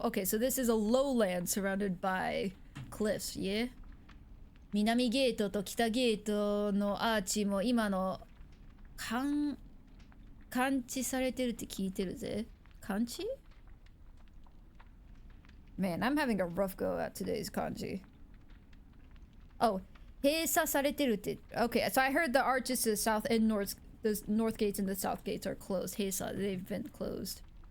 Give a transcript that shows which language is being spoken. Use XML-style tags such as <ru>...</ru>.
<en>Okay, so this is a lowland surrounded by cliffs, yeah?</en> <ja>南ゲートと北ゲートのアーチも今の感知されてるって聞いてるぜ。感知?</ja> <en>Man, I'm having a rough go at today's kanji.</en> <ja>Oh, 閉鎖されてるって。</ja> <en>Okay, so I heard the arches to the south and north, the north gates and the south gates are closed. 閉鎖, they've been closed.</en>